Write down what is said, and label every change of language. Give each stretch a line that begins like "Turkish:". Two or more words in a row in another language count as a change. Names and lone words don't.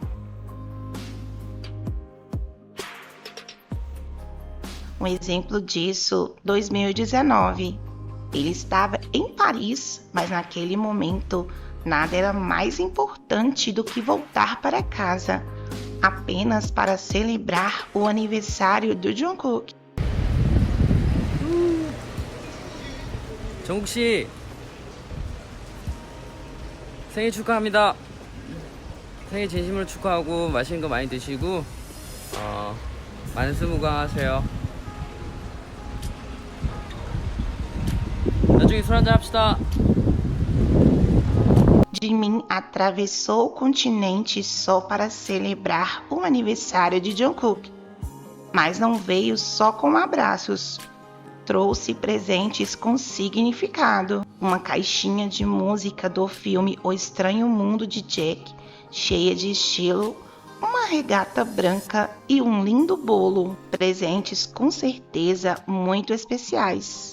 Portuguese: Um exemplo disso, 2019. Ele estava em Paris, mas naquele momento nada era mais importante do que voltar para casa, apenas para celebrar o aniversário do Jungkook.
Korean: 정국 씨 생일 축하합니다. 생일 진심으로 축하하고 맛있는 거 많이 드시고 만수무강하세요. 나중에 술 한잔 합시다.
Portuguese: Jimin atravessou o continente só para celebrar o aniversário de Jungkook, mas não veio só com abraços. Trouxe presentes com significado, uma caixinha de música do filme O Estranho Mundo de Jack, cheia de estilo, uma regata branca e um lindo bolo, presentes com certeza muito especiais.